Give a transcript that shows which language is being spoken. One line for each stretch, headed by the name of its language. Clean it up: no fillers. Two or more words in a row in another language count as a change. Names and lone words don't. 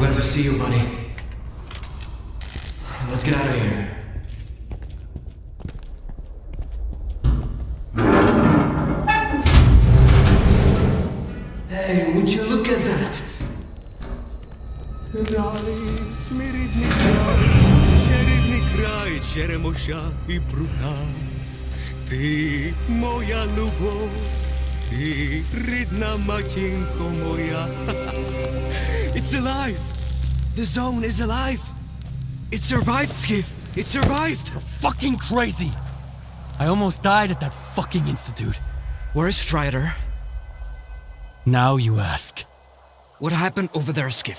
English: see you, buddy. Let's get out of here. Hey, would you look at that?
Ukrainian: Черемоша і брута, ти моя любов, ти рідна матінко моя.
English: It's alive! The zone is alive! It survived, Skiff! It survived! You're fucking crazy! I almost died at that fucking institute. Where's Strider? Now you ask. What happened over there, Skiff?